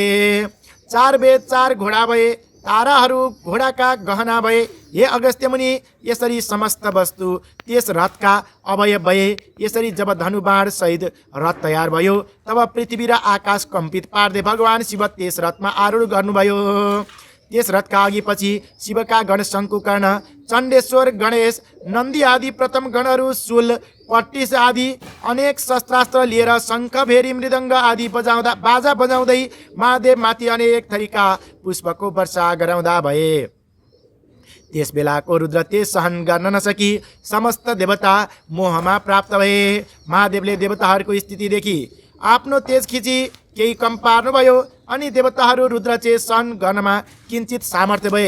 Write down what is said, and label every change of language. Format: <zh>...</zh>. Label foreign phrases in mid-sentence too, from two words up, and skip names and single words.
<ne>4 वेद 4 घोडा भए। ताराहरू घोडाका गहना भए। हे अगस्त्य मुनि, यसरी समस्त वस्तु त्यस रथका अवयव भए। यसरी जब धनुबाण सहित रथ तयार भयो तब पृथ्वी र आकाश कम्पित पार्दै भगवान शिव त्यस रथमा आरूढ गर्नुभयो। त्यस रथका अघि पछि शिवका गण शङ्कुकर्ण, चण्डेश्वर, गणेश, नन्दी आदि प्रथम गणहरू शूल, पट्टिस आदि अनेक शस्त्रास्त्र लिएर शङ्ख, भेरी, मृदङ्ग आदि बाजा बजाउँदै महादेव माथि अनेक थरीका पुष्पको वर्षा गराउँदा भए। त्यस बेलाको रुद्र तेज सहन गर्न नसकी समस्त देवता मोहमा प्राप्त भए। महादेवले देवताहरूको स्थिति देखि आफ्नो तेज खिची केही कम पार्नुभयो अनि देवताहरू रुद्र तेज सहन गर्नमा किञ्चित सामर्थ्य भए।</ne>